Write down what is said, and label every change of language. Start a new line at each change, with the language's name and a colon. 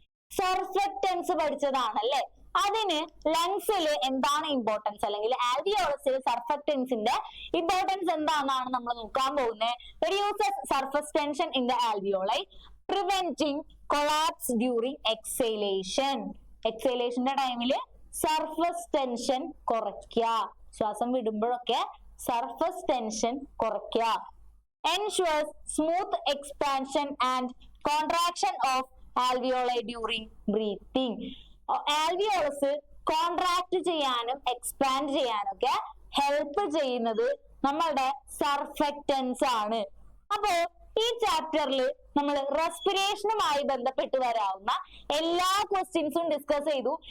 Malayalam: സർഫക്റ്റൻസ് പഠിച്ചതാണല്ലേ. അതിന് ലങ്സിൽ എന്താണ് ഇമ്പോർട്ടൻസ്, അല്ലെങ്കിൽ ആൽവിയോളസിൽ സർഫക്റ്റൻസിന്റെ ഇമ്പോർട്ടൻസ് എന്താണെന്നാണ് നമ്മൾ നോക്കാൻ പോകുന്നത്.
English: Reduces surface tension in the alveoli, preventing collapse during exhalation.
Malayalam: എക്സേലേഷന്റെ ടൈമില് സർഫസ് ടെൻഷൻ കുറയ്ക്കുക. ശ്വാസം വിടുമ്പോഴൊക്കെ സർഫസ് ടെൻഷൻ കുറയ്ക്കുക.
English: ensures smooth expansion and contraction of alveoli during breathing.
Malayalam: Alveolus contract ചെയ്യാനും എക്സ്പാൻഡ് ചെയ്യാനും ഒക്കെ ഹെൽപ്പ് ചെയ്യുന്നത് നമ്മളുടെ സർഫക്റ്റൻസ് ആണ്. അപ്പോ ഈ ചാപ്റ്ററിൽ നമ്മൾ റെസ്പിറേഷനുമായി ബന്ധപ്പെട്ട് വരാവുന്ന എല്ലാ ക്വസ്റ്റ്യൻസും ഡിസ്കസ് ചെയ്തു.